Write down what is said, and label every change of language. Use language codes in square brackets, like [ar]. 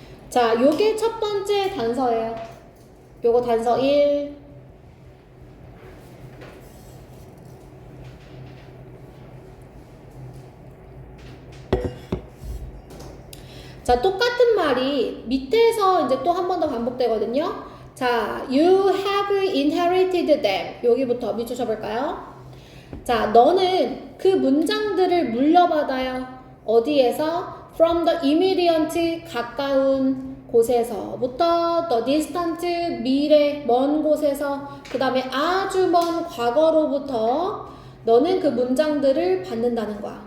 [ko] 자, 요게 첫 번째 단서예요. 요거 단서 1. 자, 똑같은 말이 밑에서 이제 또 한 번 더 반복되거든요. [en] 자, you have inherited them. [ko] 여기부터 밑줄 쳐볼까요? 자, 너는 그 문장들을 물려받아요. 어디에서? [en] From the immediate, [ko] 가까운 곳에서부터 [en] the distant, [ko] 미래, 먼 곳에서 그 다음에 아주 먼 과거로부터 너는 그 문장들을 받는다는 거야.